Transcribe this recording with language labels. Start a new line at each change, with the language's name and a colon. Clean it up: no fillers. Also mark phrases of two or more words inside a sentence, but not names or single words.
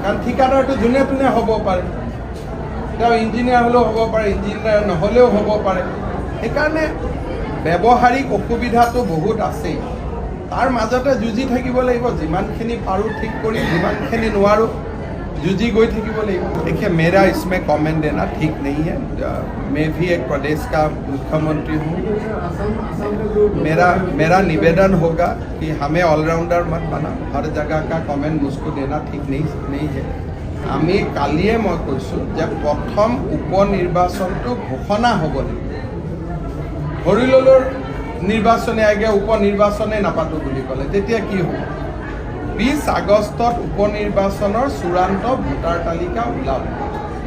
Assamese: কাৰণ ঠিকাদাৰটো যোনে তোনে হ'ব পাৰে, তেওঁ ইঞ্জিনিয়াৰ হ'লেও হ'ব পাৰে, ইঞ্জিনিয়াৰ নহ'লেও হ'ব পাৰে। সেইকাৰণে ব্যৱহাৰিক অসুবিধাটো বহুত আছেই, তাৰ মাজতে যুঁজি থাকিব লাগিব। যিমানখিনি পাৰোঁ ঠিক কৰি, যিমানখিনি নোৱাৰোঁ যুঁজি গৈ থাকিব লাগিব।
Hindi: देखिए, मेरा इसमें कमेंट देना ठीक नहीं है। मैं भी एक प्रदेश का मुख्यमंत्री हूँ। मेरा निवेदन होगा कि हमें ऑलराउंडर मत बना, हर जगह का कमेंट मुझको देना ठीक नहीं है।
Assamese: আমি কালিয়ে মই কৈছোঁ যে প্ৰথম উপ নিৰ্বাচনটো ঘোষণা হ'ব লাগিব। ধৰি ল'লোঁ নিৰ্বাচনী আয়োগে উপ নিৰ্বাচনে নাপাতোঁ বুলি ক'লে, তেতিয়া কি হ'ব? 20 আগষ্টত উপ নিৰ্বাচনৰ চূড়ান্ত ভোটাৰ তালিকা ওলাব।